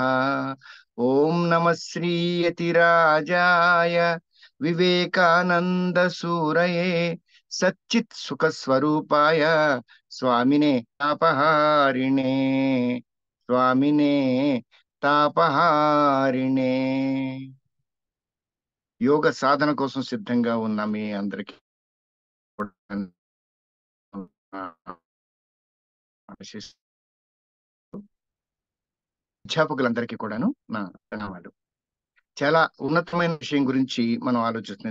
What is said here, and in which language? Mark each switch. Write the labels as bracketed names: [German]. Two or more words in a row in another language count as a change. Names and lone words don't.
[Sanskrit] ओम नमः श्री यतिराजाय विवेकानंद सूरये सच्चित् सुख स्वरूपाय स्वामिने तापहारिणे स्वामिने तापहारिणे। [Telugu] యోగ సాధన కోసం సిద్ధంగా ఉన్న మీ అందరికీ అధ్యాపకులందరికీ కూడాను నా ప్రణామాలు. చాలా ఉన్నతమైన విషయం గురించి మనం ఆలోచిస్తున్నాం.